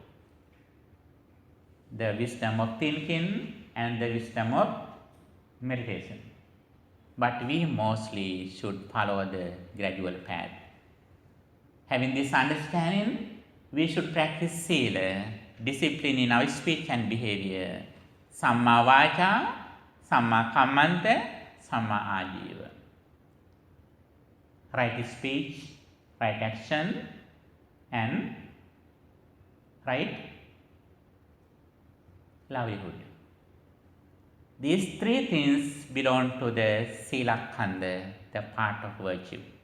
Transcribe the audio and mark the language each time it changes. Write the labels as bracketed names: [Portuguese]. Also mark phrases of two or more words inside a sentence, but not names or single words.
[English] The wisdom of thinking and the wisdom of meditation. But we mostly should follow the gradual path. Having this understanding, we should practice sila, discipline in our speech and behavior. [Pali] Samma vaca, samma kammanta, samma ajiva. [English] Right speech, right action, and right livelihood. These 3 things belong to the [Pali] Sila Khanda, [English] the part of virtue.